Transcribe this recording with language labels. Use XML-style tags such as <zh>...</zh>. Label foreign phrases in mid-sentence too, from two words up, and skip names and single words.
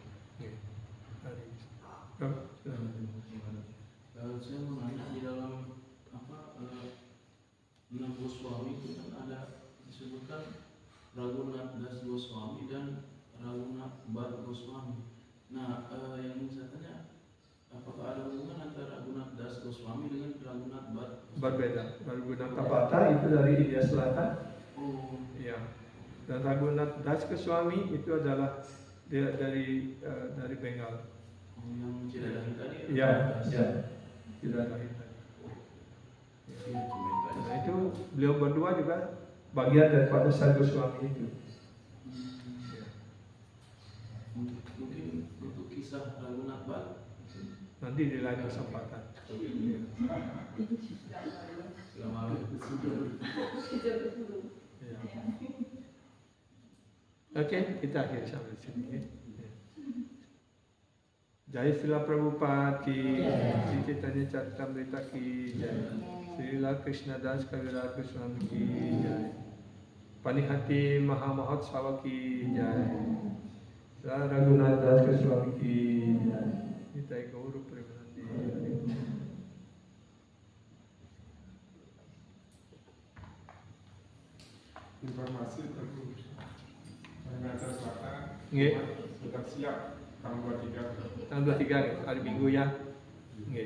<id>Saya mau nanya, di dalam Enam Goswami itu kan ada disebutkan Raghunath Das Goswami dan Raghunath Bhatt Goswami. Nah, yang ingin saya tanya, apakah ada hubungan antara Raghunath Das Goswami dengan Raghunath Bhatt? Berbeda. Raghunath Bhatta itu dari India Selatan. Oh, Ya. Dan Raghunath Das Goswami itu adalah dia dari Bengal. oh, yang Cidadahi tadi? Iya, ya. Cidadahi tadi. Iya, Nah itu beliau berdua juga bagian daripada Sadhu Goswami itu. Ya. Mungkin untuk kisah Raghunath Bhatt Nanti di lain kesempatan. Ya. Ya. Oke, kita akhiri sampai sini. Ya.</id> <hi>जय श्रील प्रभुपाद की, श्री चैतन्य चरितामृत की जय, श्रील कृष्ण दास कविराज गोस्वामी की जय, पानीहाटी महामहोत्सव की जय, श्रील रघुनाथ दास गोस्वामी की जय, निताई गौरु प्रेमानंदी.</hi> <id>Informasi untuk Pengantar Selatan Nggih. sudah siap tanggal 23. Tanggal 23 hari Minggu ya. Nggih.</id>